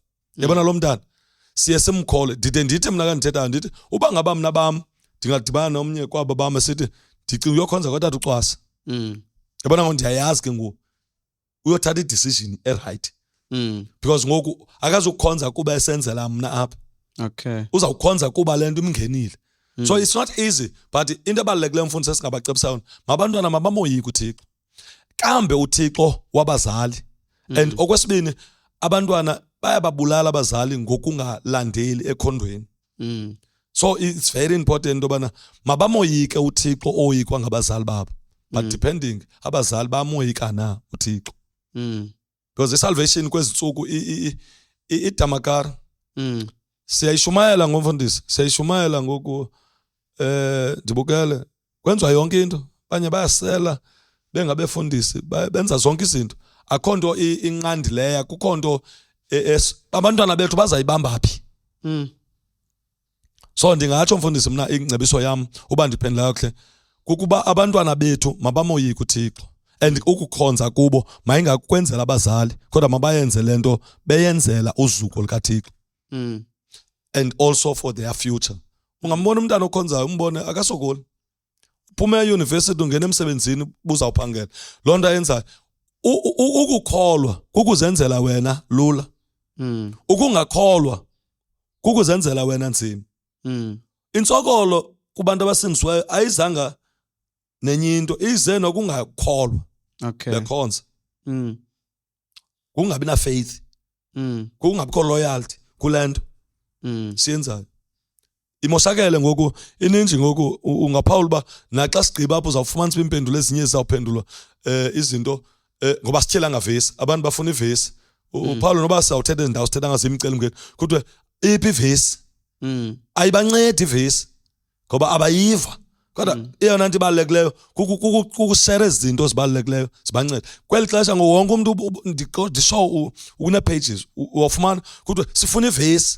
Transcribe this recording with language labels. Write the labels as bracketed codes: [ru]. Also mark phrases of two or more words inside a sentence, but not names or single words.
[xh] Yabona lo mntana siye simkhole ndithi mina kanithethayo ndithi uba ngaba mina bam ndingadibana nomnye kwabo bam sithi ndicinga uyokhonza kodwa ucwasa. Yabona ngo ndiyayazi ke ngoku uyothatha i- [en] decision right. [xh] Because ngoku akazukukhonza kuba esenzela mina apha. [en] Okay. [xh] Uzawukhonza kuba lento imngenile. [en] So it's not easy, [xh] but into ebalulekileyo mfundisi esingabacebisa mabantwana mabamoyika uThixo. Kambe uThixo wabazali. And okwesibini abantwana bayababulala abazali ngokungalandeli ekhondweni. [en] So it's very important [xh] obana mabamoyike uThixo oyikwa ngabazali babo. [en] But depending [xh] abazali bamoyika na uThixo. [en] Because the salvation [xh] kwezintsuku idamakara. Siyayishumayela ngomfundisi, siyayishumayela ngoku ndibukele kwenziwa yonke into. Banye bayasela bengabefundisi benza zonke izinto. Akho nto inqandileya, kukho nto abantwana bethu bazayibamba phi. So ndingatsho mfundisi mina ingcebiso yam uba ndiphendula kahle kukuba abantwana bethu mabamoyike uThixo and ukukhonza kubo mayingakwenzela abazali kodwa mabayenze lento beyenzela uzuko likaThixo. [en] And also for their future. [xh] Ungambona umntana okhonzayo umbone akasokoli. Uphuma e-university ungena emsebenzini buzawuphangela. Lo nto ayenzayo ukukholwa kukuzenzela wena lula. Ukungakholwa kukuzenzela wena nzima. Intsokolo kubantu abasindisiweyo ayizanga nenye into ize nokungakholwa. [en] Okay. [xh] Bekhonza. Kungabi na faith. Kungabikho loyalty kulento. Siyenzayo. Imoshakele ngoku ininji ngoku ungaphawula ba naxa sigqiba apho uzawufumanisa impendulo ezinye ezizawuphendulwa izinto ngoba sithyela ngavesi abantu bafuna ivesi. uPaulo noba sawuthetha izindawo sithetha ngazo imicelo mngeni kodwa iphi ivesi ayibancedi ivesi ngoba abayiva kodwa iyona nto ibalulekileyo kukushare izinto ezibalulekileyo zibanceda kweli xesha ngowonke umuntu ndisho une pages uwafumana kodwa sifuna ivesi.